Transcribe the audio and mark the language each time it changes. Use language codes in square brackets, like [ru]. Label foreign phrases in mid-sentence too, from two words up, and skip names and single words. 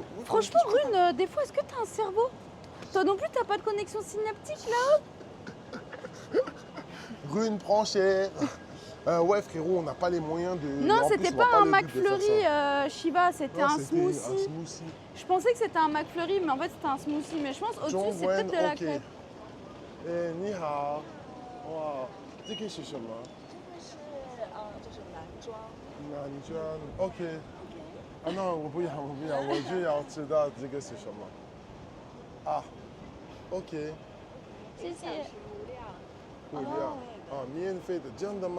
[fr] Franchement, Rune, des fois, est-ce que t'as un cerveau? Toi non plus, t'as pas de connexion synaptique là? Rune, prend cher. Ouais, frérot, on n'a pas les moyens de. Non, en plus, c'était on voit pas un le but de faire McFlurry ça. Shiva, c'était Non, un c'était smoothie. un smoothie. Je pensais que c'était un McFlurry, mais en fait, c'était un smoothie. Mais je pense au-dessus, c'est peut-être de la crêpe. [zh] Eh, 你好. Wow. 这个是什么？就是男装。男装。OK。啊，那我不要，我不要，我就要知道这个是什么。啊，OK。谢谢。物料。啊，免费的，真的吗？